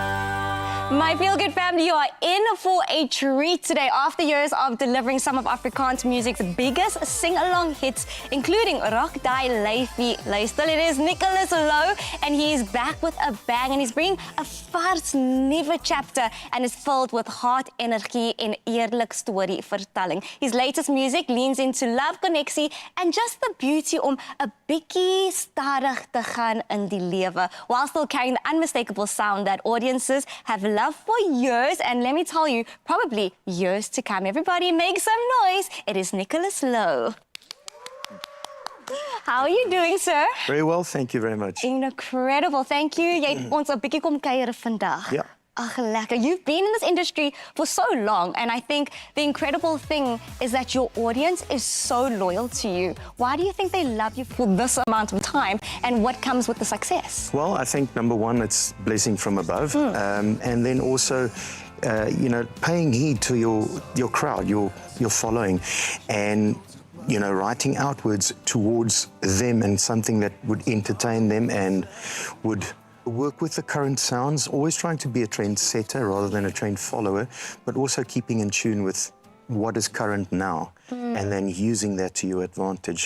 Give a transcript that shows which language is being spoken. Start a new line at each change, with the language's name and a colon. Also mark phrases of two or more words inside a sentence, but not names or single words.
English: My Feel Good family, you are in for a treat today. After years of delivering some of Afrikaans music's biggest sing-along hits, including Rock Die Leifie Luister, it is Nicholas Lowe, and he is back with a bang, and he's bringing a
Afrikaans: vars nuwe
English: chapter, and is filled with heart, energy, and
Afrikaans: eerlik storyvertelling.
English: His latest music leans into love, connectie, and just the beauty
Afrikaans: om 'n bietjie stadig te gaan in die lewe,
English: while still carrying the unmistakable sound that audiences have loved for years, and let me tell you, probably years to come. Everybody make some noise. It is Nicholas Lowe. How are you doing, sir? Very well, thank you very much. Incredible, thank you.
Afrikaans: Jy het ons 'n bietjie kom kuier vandag. Ja. Ach, lekker.
English: You've been in this industry for so long, and I think the incredible thing is that your audience is so loyal to you. Why do you think they love you for this amount of time, and what comes with the success? Well, I think number one, it's blessing from above, and then also, you know, paying heed to your crowd, your following, and you know, writing outwards towards them and something that would entertain them and would work with the current sounds, always trying to be a trendsetter rather than a trend follower, but also keeping in tune with what is current now and then using that to your advantage.